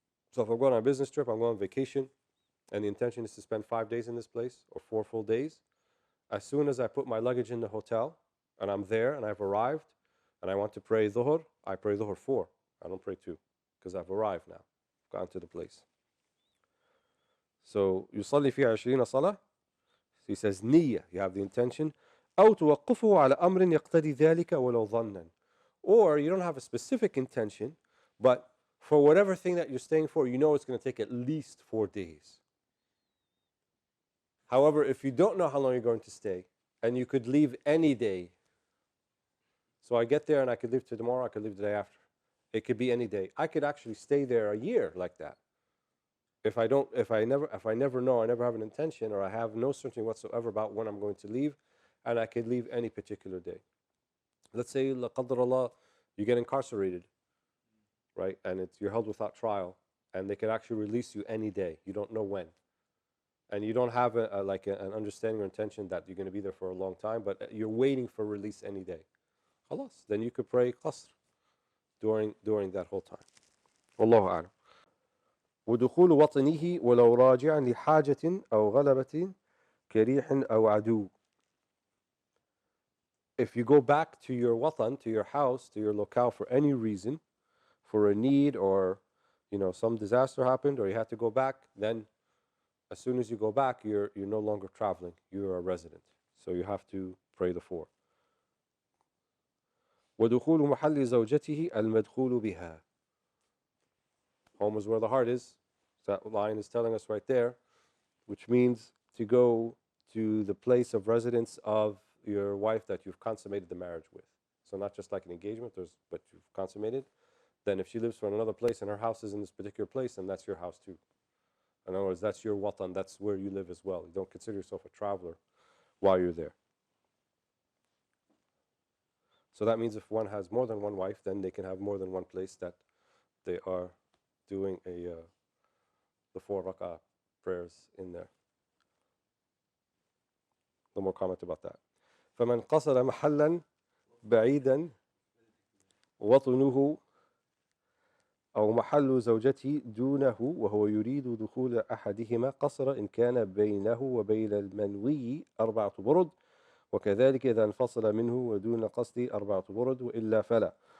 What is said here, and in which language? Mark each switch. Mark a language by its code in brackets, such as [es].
[en] So if I'm going on a business trip, I'm going on vacation, and the intention is to spend 5 days in this place, or 4 full days, as soon as I put my luggage in the hotel, and I'm there, and I've arrived, and I want to pray Dhuhr, I pray Dhuhr 4. I don't pray 2, because I've arrived now, gone to the place. So, [ar] يصلي فيها 20 صلاة. [en] He says, نية, you have the intention. [ar] أو توقفه على أمر يقتضي ذلك ولو ظنا. [en] Or you don't have a specific intention, but for whatever thing that you're staying for, you know it's going to take at least 4 days. However, if you don't know how long you're going to stay, and you could leave any day, so I get there and I could leave tomorrow, I could leave the day after. It could be any day. I could actually stay there a year like that. If I never know, I never have an intention, or I have no certainty whatsoever about when I'm going to leave, and I could leave any particular day. Let's say, [ar] la qadr Allah, [en] you get incarcerated, right? And you're held without trial, and they could actually release you any day. You don't know when. And you don't have an understanding or intention that you're going to be there for a long time, but you're waiting for release any day. Khalas, then you could pray qasr during that whole time. [ar] Wallahu a'lam. ودخول وطنه ولو راجعا لحاجة أو غلبة كريح أو عدو. [en] If you go back to your watan, to your house, to your locale for any reason, for a need, or some disaster happened, or you had to go back, then as soon as you go back, you're no longer traveling. You're a resident. So you have to pray the 4. [ar] وَدُخُولُ مَحَلِّ زَوْجَتِهِ الْمَدْخُولُ بِهَا. [en] Home is where the heart is. That line is telling us right there, which means to go to the place of residence of your wife that you've consummated the marriage with. So not just like an engagement, but you've consummated. Then if she lives from another place and her house is in this particular place, then that's your house too. In other words, that's your watan, that's where you live as well. You don't consider yourself a traveler while you're there. So that means if one has more than one wife, then they can have more than one place that they are doing the 4 rak'ah prayers in there. No more comment about that. [ar] فَمَنْ قَصَدَ مَحَلًّا بَعِيدًا وَطُنُهُ أو محل زوجته دونه وهو يريد دخول أحدهما قصر إن كان بينه وبين المنوي 4 برد وكذلك إذا انفصل منه ودون قصد 4 برد وإلا فلا.